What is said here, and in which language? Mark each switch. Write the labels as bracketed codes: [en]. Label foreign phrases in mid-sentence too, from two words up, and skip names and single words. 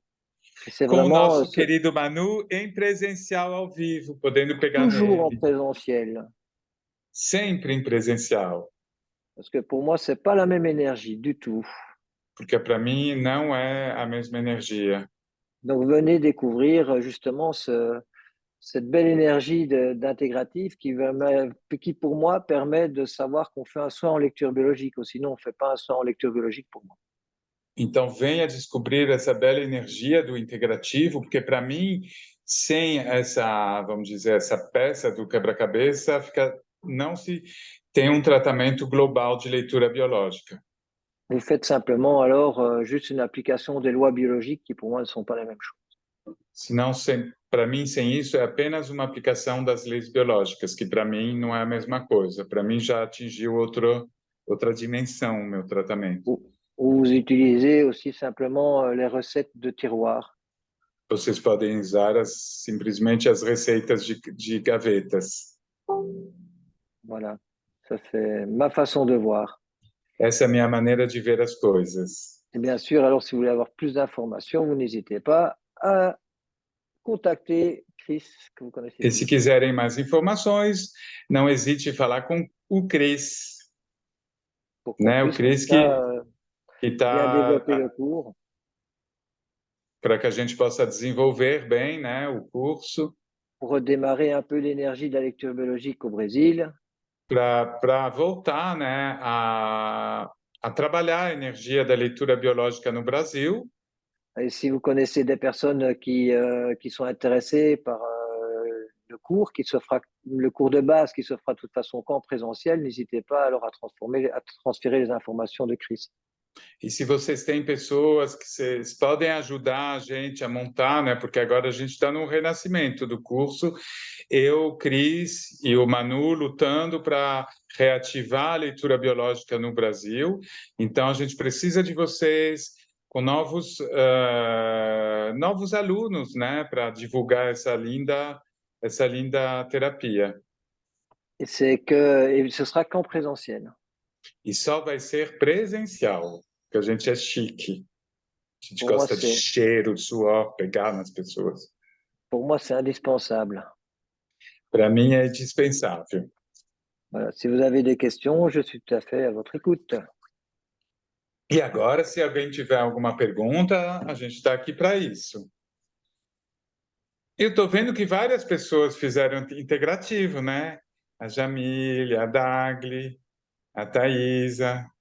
[fr] C'est [pt] Com o [fr] vraiment [pt] nosso querido Manu em presencial ao vivo, podendo pegar [fr] toujours en [pt] nele. [fr] présentiel. [pt] Sempre em presencial. [fr] Parce que pour moi, ce n'est pas la même énergie du tout. [pt] Porque para mim não é a mesma energia. [fr] Donc venez découvrir justement cette belle énergie d'intégratif qui, pour moi, permet de savoir qu'on fait un soin en lecture biologique, ou sinon on ne fait pas un soin en lecture biologique pour moi. [pt] Então, venha descobrir essa bela energia do integrativo, porque para mim, sem essa, vamos dizer, essa peça do quebra-cabeça, não se tem um tratamento global de leitura biológica. [fr] Vous faites simplement alors juste une application des lois biologiques qui, pour moi, ne sont pas la même chose. [pt] Senão, para mim, sem isso, é apenas uma aplicação das leis biológicas, que para mim não é a mesma coisa. Para mim já atingiu outra dimensão o meu tratamento. [fr] Ou vous utilisez aussi simplement les recettes de tiroir. [pt] Vocês podem usar simplesmente as receitas de gavetas. [fr] Voilà, ça c'est ma façon de voir. [pt] Essa é a minha maneira de ver as coisas. [fr] Et bien sûr, alors si vous voulez avoir plus d'informations, vous n'hésitez pas à contacter Chris, que vous connaissez. [pt] E se quiserem mais informações, não hesite em falar com o Chris. Né? O Chris que está [fr] développer le cours. [pt] Para que a gente possa desenvolver bem, né, o curso. [fr] Pour redémarrer un peu l'énergie de la lecture biologique au Brésil. [pt] Para voltar, né, a trabalhar a energia da leitura biológica no Brasil. [fr] Et si vous connaissez des personnes qui sont intéressées par le cours, le cours de base qui se fera de toute façon qu'en présentiel, n'hésitez pas alors à transférer les informations de Chris. [pt] E se vocês têm pessoas que vocês podem ajudar a gente a montar, né? Porque agora a gente está no renascimento do curso. Eu, Cris e o Manu lutando para reativar a leitura biológica no Brasil. Então, a gente precisa de vocês com novos alunos, né? Para divulgar essa linda terapia. [fr] Et ce sera qu'en présentiel. [pt] E só vai ser presencial, porque a gente é chique. A gente gosta de cheiro, de suor, pegar nas pessoas. [fr] Pour moi, c'est indispensable. [pt] Para mim é indispensável. [fr] Voilà. Si vous avez des questions, je suis tout à fait à votre écoute. [pt] E agora, se alguém tiver alguma pergunta, a gente está aqui para isso. Eu estou vendo que várias pessoas fizeram integrativo, né? A Jamília, a Dagli, a Thaisa.